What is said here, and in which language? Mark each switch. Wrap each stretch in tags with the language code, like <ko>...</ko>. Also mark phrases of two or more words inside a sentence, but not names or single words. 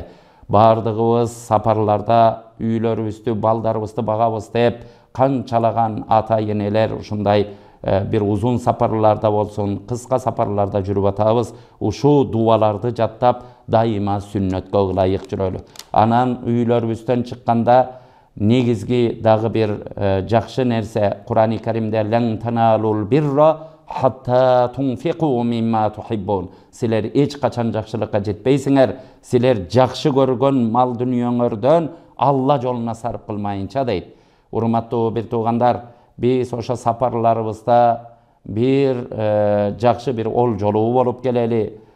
<ky>Бардыгыбыз сапарларда үйлөрүбүздү, балдарыбызды багабыз деп канчалаган ата энелер ушундай бир узун сапарларда болсун, кыска сапарларда жүрүп атабыз. Ушу дуаларды жаттап дайыма сүннөткө ылайык жүрөлү. Анан үйлөрүбүздөн чыкканда негизги дагы бир жакшы нерсе, Кур'ани Каримде</ky> <ar>لن تنالوا البر حتى تنفقوا مما تحبون.</ar> <ky>Силер эч качан жакшылыкка жетпейсиңер, силер жакшы көргөн мал дүнүйөңөрдөн Алла жолуна сарп кылмайынча дейт. Урматтуу бир туугандар, биз ошо сапарларыбызда бир жакшы бир ол жолуу болуп келели.</ky>